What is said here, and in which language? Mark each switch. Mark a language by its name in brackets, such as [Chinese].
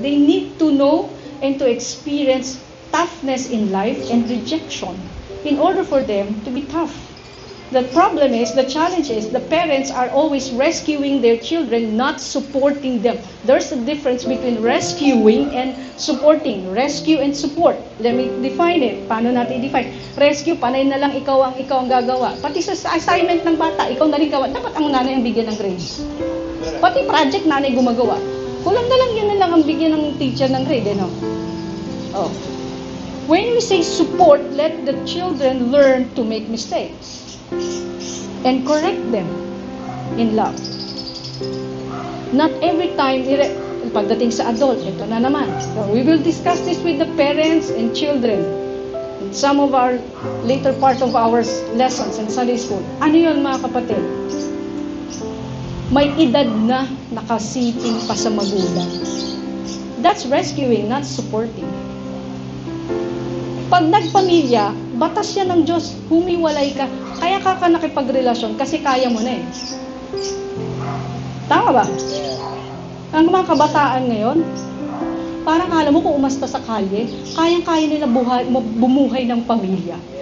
[English] They need to know and to experience toughness in life and rejection in order for them to be tough. The problem is, the challenge is, the parents are always rescuing their children, not supporting them. There's a difference between rescuing and supporting. Rescue and support. Let me define it. [Filipino] Paano natin i-define? Rescue, panay na lang ikaw ang gagawa. Pati sa assignment ng bata, ikaw na rin gawa. Dapat ang nanay ang bigyan ng grade. Pati project, nanay gumagawa. Kulang na lang yun na lang ang bigyan ng teacher ng grade, no? Oh. [English] When we say support, let the children learn to make mistakes and correct them in love. Not every time, [Filipino] pagdating sa adult, ito na naman. [English] So we will discuss this with the parents and children in some of our later part of our lessons in Sunday school. [Filipino] Ano yun mga kapatid? May edad na nakasiping pa sa magulang. [English] That's rescuing, not supporting. [Filipino] Pag nagpamilya, batas yan ng Diyos, humiwalay ka. Kaya ka nakipagrelasyon kasi kaya mo na eh. Tama ba? Ang mga kabataan ngayon, parang alam mo kung umasta sa kalye, kayang-kaya nila bumuhay ng pamilya.